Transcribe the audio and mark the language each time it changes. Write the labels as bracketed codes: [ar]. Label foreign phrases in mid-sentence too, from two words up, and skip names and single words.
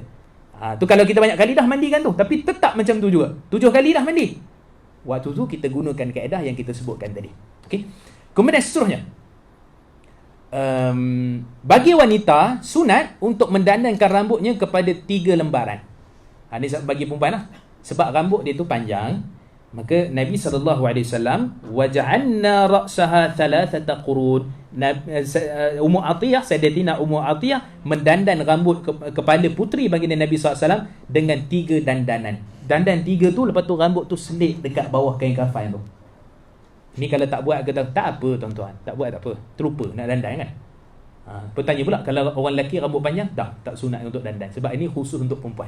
[ms] Tu kalau kita banyak kali dah mandikan tu, tapi tetap macam tu juga, 7 kali dah mandi, waktu tu kita gunakan kaedah yang kita sebutkan tadi. Okey. Kemudian seterusnya, bagi wanita sunat untuk mendandankan rambutnya kepada 3 lembaran. Ni bagi perempuan lah. Sebab rambut dia tu panjang, maka Nabi SAW [ar] وجعلنا رأسها ثلاثة قرون. [ms] Ummu Atiyah, Sayyidatina Ummu Atiyah mendandan rambut kepala puteri baginda Nabi SAW dengan 3 dandanan. Dandan 3 tu, lepas tu rambut tu selit dekat bawah kain kafan tu. Ni kalau tak buat, kata tak apa tuan-tuan, tak buat tak apa, terlupa nak dandan kan. Bertanya pula, kalau orang lelaki rambut panjang, tak sunat untuk dandan, sebab ini khusus untuk perempuan.